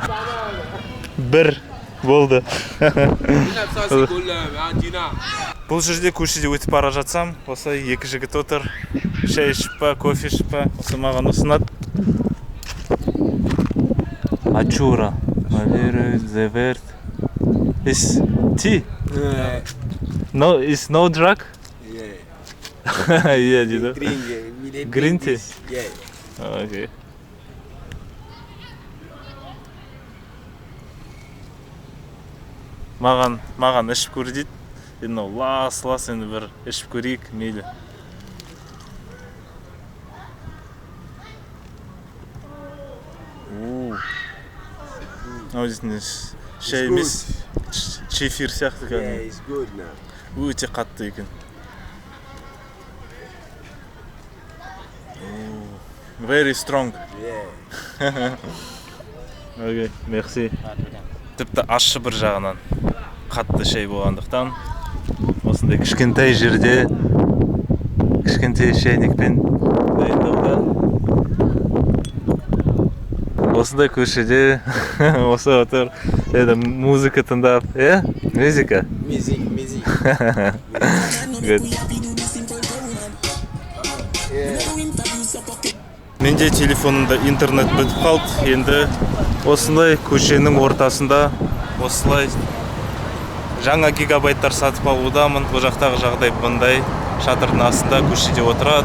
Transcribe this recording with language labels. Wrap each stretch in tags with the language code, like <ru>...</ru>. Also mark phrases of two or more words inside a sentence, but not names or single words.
<kk>1 болды. Бұл жерде көшеде өтіп бара жатсам, осылай 2 жігіт отыр. Шай ішіп па, кофе ішіп па, осы маған ұсынады. Ачура. Валерий Зеверт.</kk> <en>Is tea? No, it's no drug? Yeah. Yeah, you know. Green tea? Yeah.</en> <kk>Okay. Маған ішіп көр дейді. Енді лас енді бір ішіп көрейік, мейлі. Шай емес, чефир сияқты кәдімгі.</kk> <en>Yeah, it's good now.</en> <kk>Өте қатты екен.</kk> <en>Very strong. Yeah. Okay, merci.</en> <kk>Тіпті ащы бір жағынан қатты шай болғандықтан осындай кішкентай жерде кішкентай шайникпен дайындауда. Осындай көшеде осы отыр, музыка тыңдап, музыка?</kk> <en>Music. Good.</en> <kk>Менде телефонымда интернет бітіп қалды. Енді осылай көшенің ортасында осылай жаңа гигабайттар сатып алудамын. Бұл жақтағы жағдай бұндай. Шатырдың астында көшеде отырады.</kk>